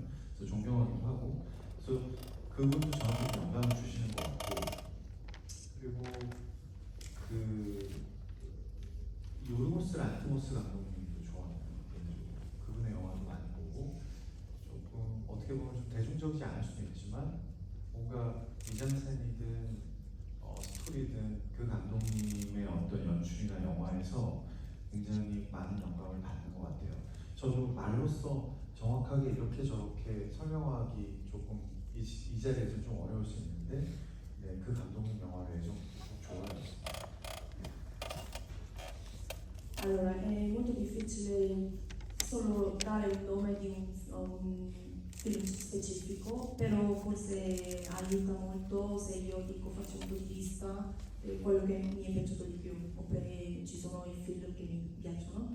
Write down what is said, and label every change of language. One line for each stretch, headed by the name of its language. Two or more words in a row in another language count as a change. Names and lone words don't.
Korean: 그래서 존경하기도 하고 그래서 그분도 저한테 영감을 주시는 것 같고 그리고 그 요르고스 란티모스 감독님도 좋아하는 개인적으로 그분의 영화도 많이 보고 조금 어떻게 보면 좀 대중적이지 않을 수도 있지만 뭔가 미장센이든 스토리든 그 감독님의 어떤 연출이나 영화에서 굉장히 많은 영감을 받는 것 같아요. 저도 말로써 정확하게 이렇게 저렇게 설명하기 조금 이 자리에서 좀 어려울 수 있는데 네, 그 감독님 영화를 좀 좋아해요.
Italian: Allora, è molto difficile solo dare un nome di un film specifico, però forse aiuta molto se io dico faccio un punto di vista quello che mi è piaciuto di più, oppure ci sono i film che mi piacciono.